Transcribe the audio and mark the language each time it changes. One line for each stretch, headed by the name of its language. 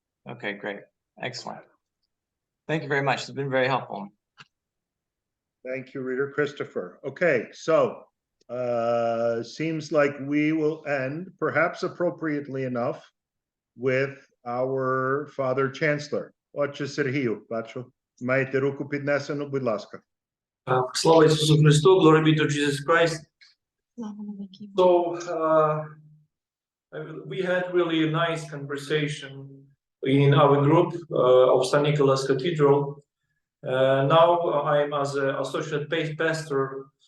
English: Okay, great. Excellent. Thank you very much. It's been very helpful. Thank you, Reader Christopher. Okay, so seems like we will end, perhaps appropriately enough, with our Father Chancellor.
Ukrainian: Отче Сергію, бачу, маєте руку піднесену, будь ласка. Слава Ісусу Христу,
English: glory be to Jesus Christ. So we had really a nice conversation in our group of St. Nicholas Cathedral. Now I'm as an associate pastor.